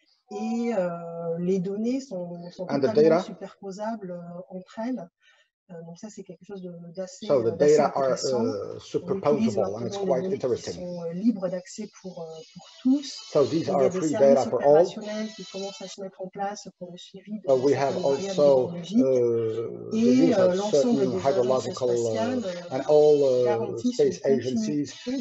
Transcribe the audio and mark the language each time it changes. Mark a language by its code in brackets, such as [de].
[fr] et les données sont totalement superposables entre elles. Donc ça, c'est quelque chose d'assez intéressant. [en] Superposable, and it's quite interesting. [fr] Sont libres d'accès pour tous. [en] So these are free data for all. [fr] Qui commencent à se mettre en place pour le suivi de [en] we have also the use of certain hydrological and all space agencies